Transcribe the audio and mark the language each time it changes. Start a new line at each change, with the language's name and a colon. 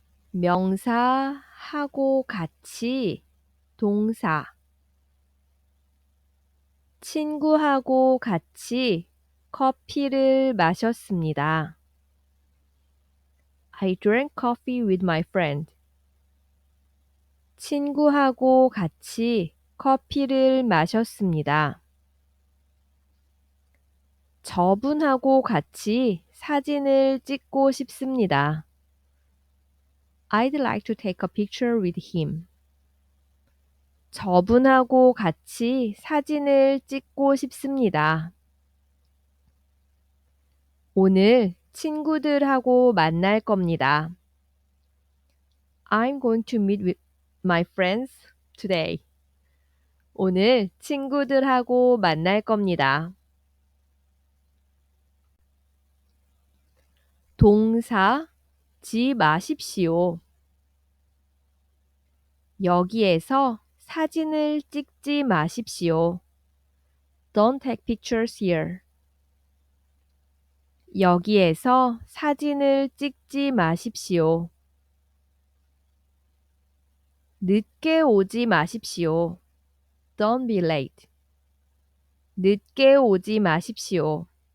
Korean: 명사 하고 같이 동사 친구하고 같이 커피를 마셨습니다.
English: I drank coffee with my friend.
Korean: 친구하고 같이 커피를 마셨습니다. 저분하고 같이 사진을 찍고 싶습니다.
English: I'd like to take a picture with him.
Korean: 저분하고 같이 사진을 찍고 싶습니다. 오늘 친구들하고 만날 겁니다.
English: I'm going to meet with my friends today.
Korean: 오늘 친구들하고 만날 겁니다. 동사 지 마십시오. 여기에서 사진을 찍지 마십시오.
English: Don't take pictures here.
Korean: 여기에서 사진을 찍지 마십시오. 늦게 오지 마십시오.
English: Don't be late.
Korean: 늦게 오지 마십시오.